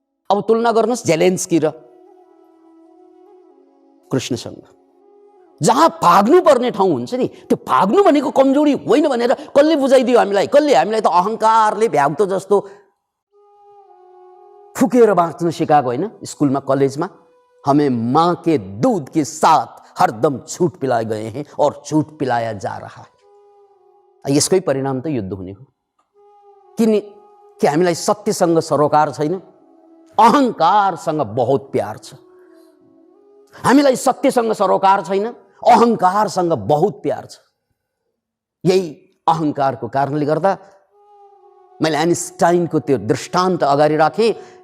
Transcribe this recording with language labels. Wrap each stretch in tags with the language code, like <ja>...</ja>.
<ne>अब तुलना गर्नुहोस् जेलेन्स्की र कृष्णसँग। जहाँ भाग्नु पर्ने ठाउँ हुन्छ नि, त्यो भाग्नु भनेको कमजोरी होइन भनेर कसले बुझाइदियो हामीलाई? कसले? हामीलाई त अहङ्कारले भ्याग्दो जस्तो फुकेर बाँच्नु सिकाएको होइन स्कुलमा, कलेजमा।</ne> <hi>हमें माँ के दूध के साथ हरदम झूठ पिलाए गए हैं और झूठ पिलाया जा रहा है।</hi> <ne>यसकै परिणाम त युद्ध हुने हो। कि हामीलाई सत्यसँग सरोकार छैन, अहङ्कारसँग</ne> <hi>बहुत प्यार</hi> <ne>छ। हामीलाई सत्यसँग सरोकार छैन, अहङ्कारसँग</ne> <hi>बहुत प्यार</hi> <ne>छ। यही अहङ्कारको कारणले गर्दा मैले आइन्स्टाइनको त्यो दृष्टान्त अगाडि राखेँ।</ne>